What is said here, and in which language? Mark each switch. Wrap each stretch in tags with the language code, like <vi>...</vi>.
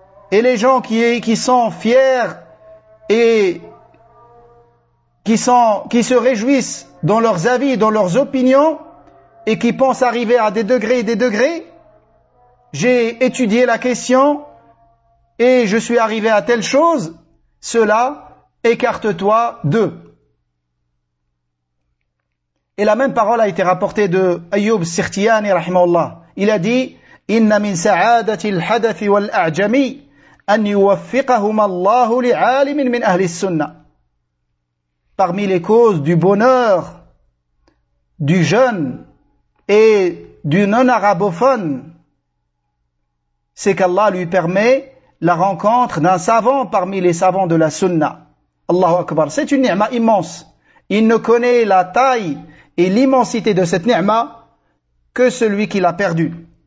<fr>Et les gens qui sont fiers et qui se réjouissent dans leurs avis, dans leurs opinions et qui pensent arriver à des degrés et des degrés. J'ai étudié la question et je suis arrivé à telle chose. Cela, écarte-toi d'eux. Et la même parole a été rapportée de Ayyub Sirtiyani, rahimahullah. Il a dit,</fr> <ar>إِنَّ مِنْ سَعَادَةِ الْحَدَثِ وَالْأَعْجَمِي أَنْ يُوَفِّقَهُمَ اللَّهُ لِعَالِمٍ مِنْ أَهْلِ السُّنَّةِ.</ar> <fr>Parmi les causes du bonheur du jeune et du non-arabophone, c'est qu'Allah lui permet la rencontre d'un savant parmi les savants de la sunna.</fr> <ar>Allahu Akbar.</ar> <fr>C'est une ni'ma immense. Il ne connaît la taille et l'immensité de cette ni'ma que celui qui l'a perdue.</fr>